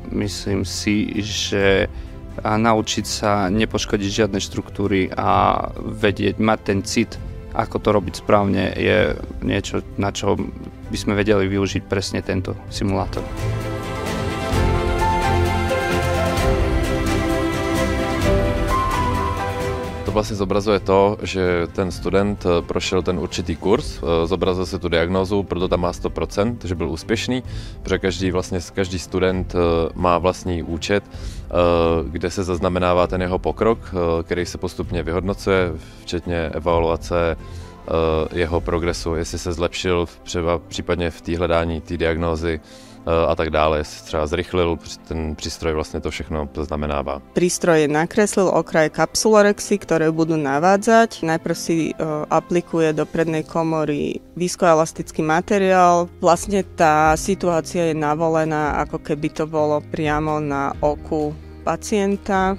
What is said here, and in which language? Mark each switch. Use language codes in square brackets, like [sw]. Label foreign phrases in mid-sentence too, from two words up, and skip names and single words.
[sk] Myslím si, že naučiť sa nepoškodiť žiadne štruktúry a vedieť, mať ten cit, ako to robiť správne, je niečo, na čo by sme vedeli využiť presne tento simulátor. [cs] To vlastne zobrazuje to, že ten student prošel ten určitý kurz, zobrazil si tu diagnózu, proto tam má 100%, že byl úspěšný, protože každý student má vlastní účet, kde se zaznamenává ten jeho pokrok, který se postupně vyhodnocuje, včetně evaluace jeho progresu, jestli se zlepšil třeba případně v té hledání té diagnózy a tak dále, jestli třeba zrychlil, [sk] ten prístroj vlastne to všechno zaznamenáva. Prístroj nakreslil okraj kapsulorexy, ktoré budú navádzať. Najprv si aplikuje do prednej komory výskoelastický materiál. Vlastne tá situácia je navolená, ako keby to bolo priamo na oku pacienta.